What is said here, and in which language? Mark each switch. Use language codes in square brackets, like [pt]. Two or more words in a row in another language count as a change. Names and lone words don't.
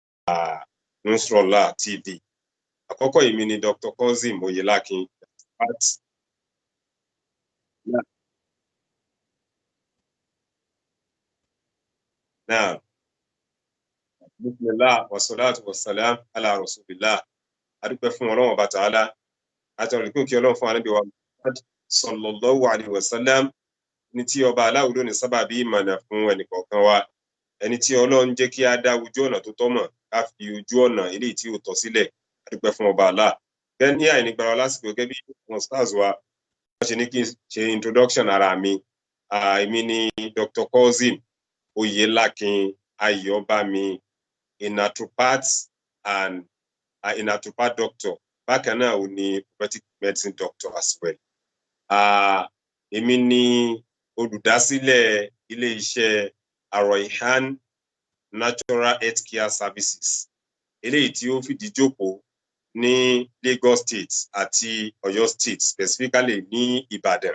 [yo] Nusrallah TV. Àkọ́kọ́ èmi ni Dr. Kozim Oyelakin. Náà, [ar] بسم الله والصلاة والسلام على رسول الله. [yo] Adúpẹ́ fún Ọlọ́run Ọba Ta'ala. Àtọ̀rìnkún kí Ọlọ́run fún Ànábì wa Muhammad [ar] صلى الله عليه وسلم [yo] ní tí ọba aláwọ̀ lónìí sábàbí ìmọ̀nà fún ẹnìkọ̀ọ̀kan wa. Ẹni tí Ọlọ́run jẹ́ kí á dá ojú ọ̀nà tó tọ́ mọ̀, ká fi ojú ọ̀nà eléyìí tí ò tọ́ sílẹ̀. Adúpẹ́ fún ọba Allah. Gẹ́gẹ́ ní àìnígbàrá lásìkò gẹ́gẹ́ bí àwọn stars wa wọ́n ṣe ní kí n ṣe introduction ara mi. Èmi ni Dr. [en] Kozim Oyelakin Ayọ̀bámi, a naturopath and a naturopath doctor. [yo] Bákan náà ò ní [en] prophetic medicine doctor as well. [yo] Èmi ni olùdásílẹ̀ ilé-iṣẹ́ Ar-Rayhan Natural Health Care Services. Eléyìí tí ó fìdí jókòó ní Lagos State àti Ọ̀yọ́ State, specifically ní Ìbàdàn.